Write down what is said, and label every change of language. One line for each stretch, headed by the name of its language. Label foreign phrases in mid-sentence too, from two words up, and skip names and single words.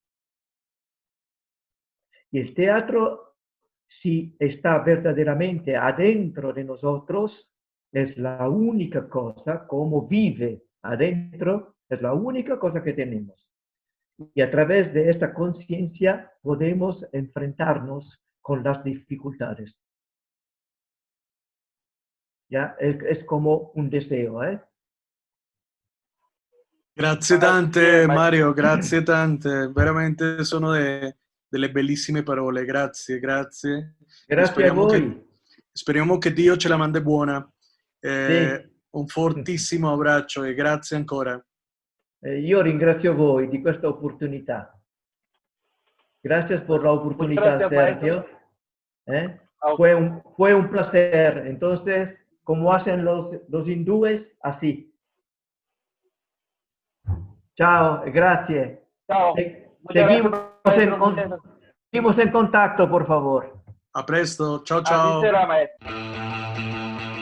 Spanish: Y el teatro, si está verdaderamente adentro de nosotros, es la única cosa, como vive adentro, es la única cosa que tenemos. Y a través de esta conciencia podemos enfrentarnos con las dificultades. ¿Ya? Es como un deseo, ¿eh?
Italian: Grazie tante Mario, grazie tante, veramente sono delle bellissime parole, grazie, grazie. Grazie a voi. Speriamo che Dio ce la mandi buona. Sì. Un fortissimo abbraccio e grazie ancora. Io ringrazio voi di questa opportunità.
Spanish: Gracias por la oportunidad, gracias, Sergio. Fue un placer. Entonces, como hacen los hindúes, así. Chao, gracias. Chao. Seguimos en contacto, por favor.
Italian: A presto. Ciao, ciao.
Spanish: Así será, maestro.